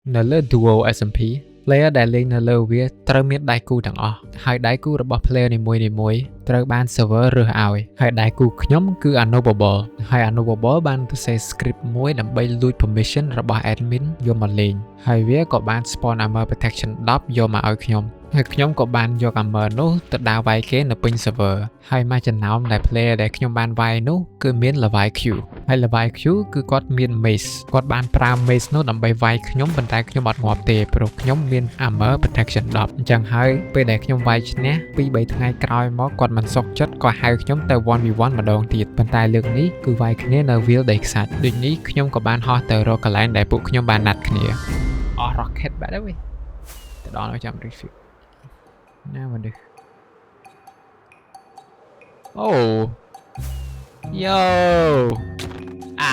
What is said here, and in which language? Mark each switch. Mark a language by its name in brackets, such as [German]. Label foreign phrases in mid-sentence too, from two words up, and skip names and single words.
[Khmer] នៅលើ Duo SMP player ដែលលេងនៅលើវាត្រូវមានដៃគូទាំងអស់ហើយដៃគូរបស់ player នីមួយៗត្រូវបាន server រើសឲ្យហើយដៃគូខ្ញុំគឺ Unmovable ហើយ Unmovable បានទៅសេ script មួយដើម្បីលួច permission របស់ admin យកមកលេងហើយវាក៏បាន [English] spawn armor protection 10 [Khmer] យកមកឲ្យខ្ញុំហើយខ្ញុំក៏បានយក armor នោះទៅដើរវាយគេនៅពេញ server ហើយមួយ ចំណោមដែល player ដែលខ្ញុំបានវាយនោះគឺមាន Levi Q ហើយ Levi Q គឺគាត់មាន mace គាត់បានប្រើ mace នោះដើម្បី វាយខ្ញុំប៉ុន្តែខ្ញុំអត់ងាប់ទេព្រោះខ្ញុំមាន [English] armor protection 10 [Khmer] អញ្ចឹងហើយពេលដែលខ្ញុំវាយឈ្នះ 2-3 ថ្ងៃក្រោយមកគាត់មិនសុខចិត្តក៏ហៅខ្ញុំទៅ 1v1 ម្ដងទៀតប៉ុន្តែលើកនេះគឺវាយគ្នានៅ Will ដីខ្សាច់ដូចនេះខ្ញុំក៏បានហោះទៅរកកន្លែងដែលពួកខ្ញុំបានណាត់គ្នាអស់ rocket បាត់ហើយទៅដល់ហើយចាំ review ណាមកនេះអូយ៉ូអា